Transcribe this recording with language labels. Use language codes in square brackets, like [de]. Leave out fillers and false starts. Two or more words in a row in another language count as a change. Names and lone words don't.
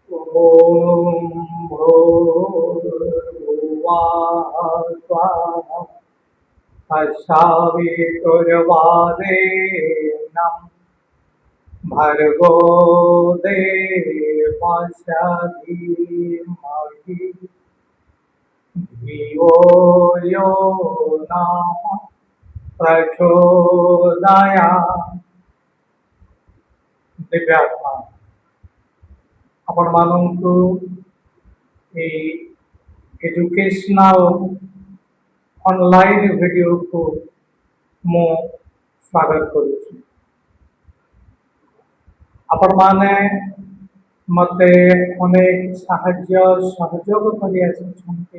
[sa] ॐ भूर्भुवः स्वः तत्सवितुर्वरेण्यं भर्गो देवस्य धीमहि धियो यो नः प्रचोदयात्। [or] ଦିବ୍ୟାତ୍ମା ଆପଣ ମାନଙ୍କୁ [en] educational online video [or] କୁ ମୁଁ ସ୍ୱାଗତ କରୁଛି। ଆପଣ ମାନେ ମତେ ଅନେକ ସାହାଯ୍ୟ ସହଯୋଗ କରି ଆଛନ୍ତି।